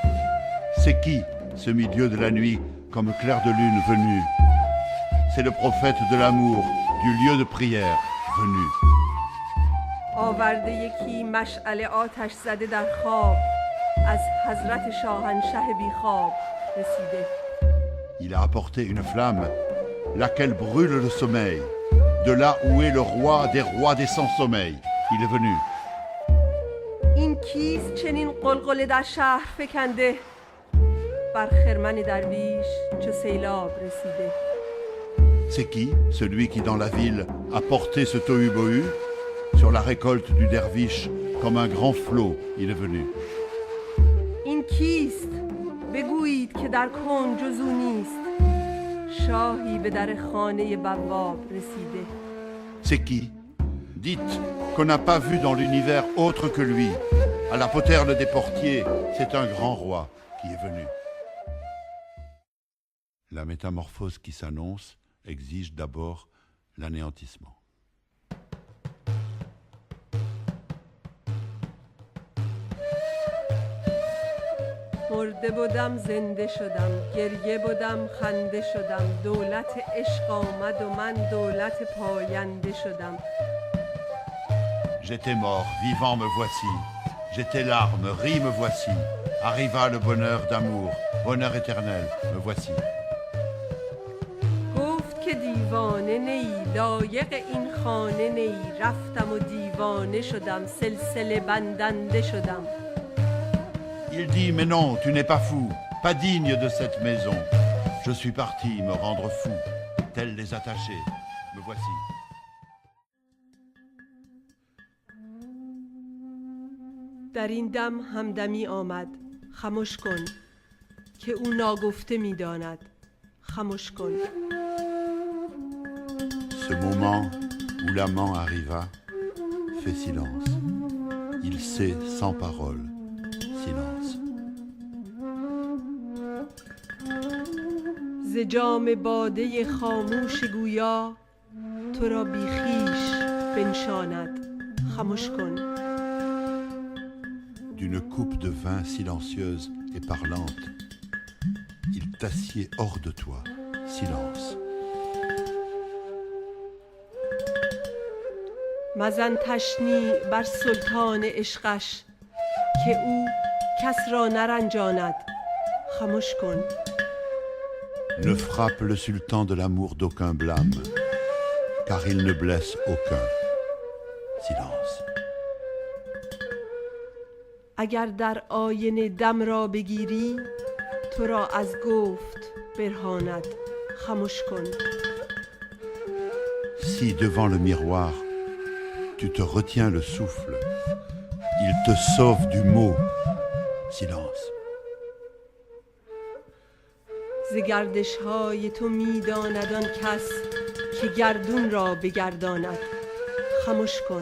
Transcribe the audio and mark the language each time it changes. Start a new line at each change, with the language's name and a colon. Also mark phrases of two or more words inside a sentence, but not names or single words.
French: C'est qui ce milieu de la nuit comme clair de lune venu? C'est le prophète de l'amour du lieu de prière venu.
Persian: آورده یکی مشعل آتش زده در خواب از حضرت شاهنشه بی خواب رسیده.
French: Il a apporté une flamme laquelle brûle le sommeil. De là où est le roi des sans sommeil, il est venu.
Persian: این کیست چنین قلقله در شهر فکنده بر خرمن درویش چو سیلاب رسیده.
French: C'est qui celui qui dans la ville a porté ce tohu-bohu? Sur la récolte du derviche comme un grand flot, il est venu.
Persian: این کیست بگویید که در کون جز او نیست شاهی به در خانه بواب رسیده.
French: C'est qui? Dites qu'on n'a pas vu dans l'univers autre que lui. À la poterne des portiers, c'est un grand roi qui est venu. La métamorphose qui s'annonce exige d'abord l'anéantissement.
Persian: مرده بودم زنده شدم گریه بودم خنده شدم دولت عشق آمد و من دولت پاینده شدم.
French: J'étais mort, vivant me voici. J'étais larme, ris me voici. Arriva le bonheur d'amour, bonheur éternel, me voici.
Persian: گفت که دیوانه نی لایق این خانه نی رفتم و دیوانه شدم سلسله بندنده شدم.
French: Il dit, mais non, tu n'es pas fou, pas digne de cette maison. Je suis parti me rendre fou, tels les attachés, me voici.
Persian: در این دم همدمی آمد خموش کن که او ناگفته می داند خموش کن.
French: Ce moment où l'amant arriva, fait silence. Il sait sans parole, silence.
Persian: ز جام باده خاموش گویا تو را بی خویش بنشاند خموش کن.
French: D'une coupe de vin silencieuse et parlante, il t'assied hors de toi, silence.
Persian: مزن تشنیع بر سلطان عشقش که او کس را نرنجاند خموش کن.
French: Ne frappe le sultan de l'amour d'aucun blâme, car il ne blesse aucun. Silence.
Persian: اگر در آینه دم را بگیری تو را از گفت برهاند خموش کن.
French: Si devant le miroir, tu te retiens le souffle, il te sauve du mot. Silence.
Persian: ز گردش های تو می داند آن کس که گردون را بگرداند خموش کن.